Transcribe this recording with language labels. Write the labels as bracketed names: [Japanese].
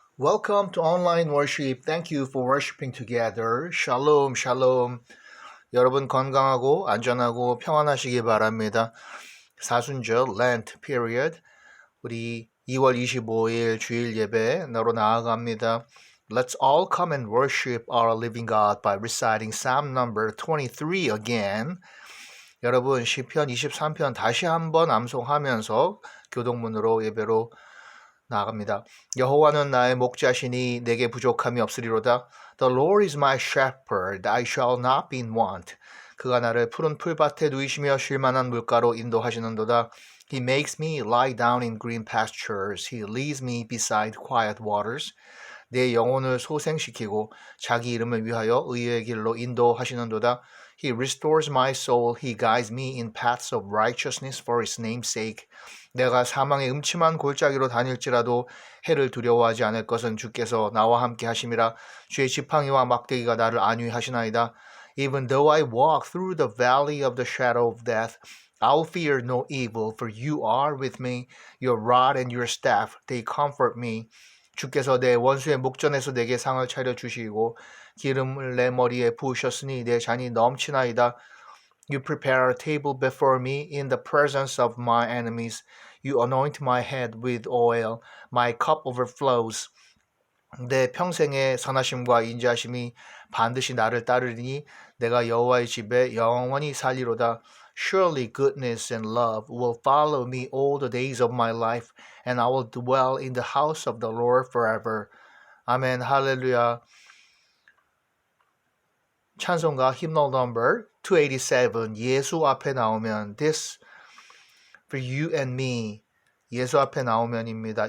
[English] Welcome to online worship. Thank you for worshiping together. [Hebrew] Shalom, shalom. [Korean] 여러분 건강하고 안전하고 평안하시기 바랍니다. [English] 사순절 Lent period. [Korean] 우리 2월 25일 주일 예배 나로 나아갑니다. [English] Let's all come and worship our living God by reciting Psalm number 23 again. [Korean] 여러분 시편 23편 다시 한번 암송하면서 교동문으로 예배로 나아갑니다. 여호와는 나의 목자시니 내게 부족함이 없으리로다. [English] The Lord is my shepherd, I shall not be in want. [Korean] 그가 나를 푸른 풀밭에 누이시며 쉴만한 물가로 인도하시는도다. [English] He makes me lie down in green pastures. He leads me beside quiet waters. [Korean] 내 영혼을 소생시키고 자기 이름을 위하여 의의 길로 인도하시는도다. [English] He restores my soul. He guides me in paths of righteousness for his name's sake. [Korean] 내가 사망의 음침한 골짜기로 다닐지라도 해를 두려워하지 않을 것은 주께서 나와 함께 하심이라. 주의 지팡이와 막대기가 나를 안위하시나이다. [English] Even though I walk through the valley of the shadow of death, I'll fear no evil, for you are with me. Your rod and your staff, they comfort me. [Korean] 주께서 내 원수의 목전에서 내게 상을 차려주시고 기름을 내 머리에 부으셨으니 내 잔이 넘치나이다. [English] You prepare a table before me in the presence of my enemies. You anoint my head with oil. My cup overflows. [Korean] 내 평생의 선하심과 인자하심이 반드시 나를 따르리니 내가 여호와의 집에 영원히 살리로다. [English] Surely goodness and love will follow me all the days of my life, and I will dwell in the house of the Lord forever. [Korean] 아멘, 할렐루야. 찬송가 [English] hymnal number [Korean] 287 예수 앞에 나오면 [English] This for you and me [Korean] 예수 앞에 나오면입니다.